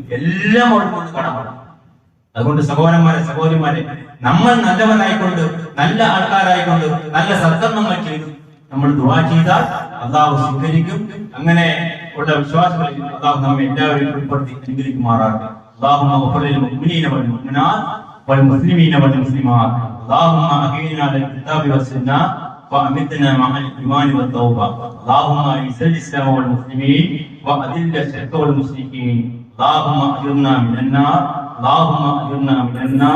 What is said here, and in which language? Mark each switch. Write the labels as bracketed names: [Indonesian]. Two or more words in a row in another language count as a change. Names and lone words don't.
[Malayalam] എല്ലാം അവിടെ കൊണ്ട് കടമാണ്. അതുകൊണ്ട് സഹോദരന്മാരെ നമ്മൾ നല്ലവനായിക്കൊണ്ട്, നല്ല ആൾക്കാരായിക്കൊണ്ട്, നല്ല സത്കർമ്മങ്ങൾ ചെയ്തു നമ്മൾ ദുആ ചെയ്താൽ അള്ളാഹു സ്വീകരിക്കും. അങ്ങനെ ഉള്ള വിശ്വാസങ്ങളിൽ അള്ളാഹു നമ്മെ എല്ലാവരെയും ഉൾപ്പെടുത്തി അനുഗ്രഹിക്കുമാറാകട്ടെ. [Arabic] اللهم اغفر للمؤمنين والمؤمنات والمسلمين والمسلمات. اللهم احينا على الكتاب والسنه وامتنا مع الايمان والتوبه. اللهم اعز الاسلام والمسلمين واذل الشرك والمشركين. اللهم اجرنا من النار. اللهم اجرنا من النار.